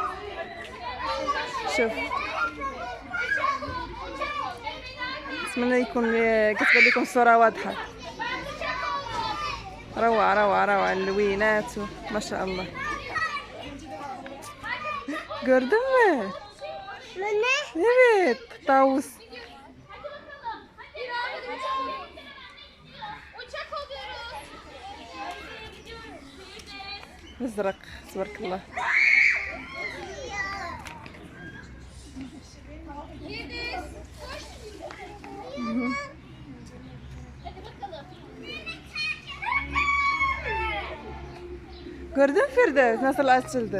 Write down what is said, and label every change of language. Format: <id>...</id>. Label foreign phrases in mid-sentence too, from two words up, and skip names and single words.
<ar>شوف نتمنى يكون كتبان لكم الصورة واضحة. روعة اللوينات ما شاء الله. قردمة.</ar> <tr>Evet. طاووس. Uçak oluyoruz.</tr> <ar>ازرق تبارك الله.</ar> <tr>Yediz. Koş. Hadi bakalım. Gördün Firdevs nasıl açıldı?</tr>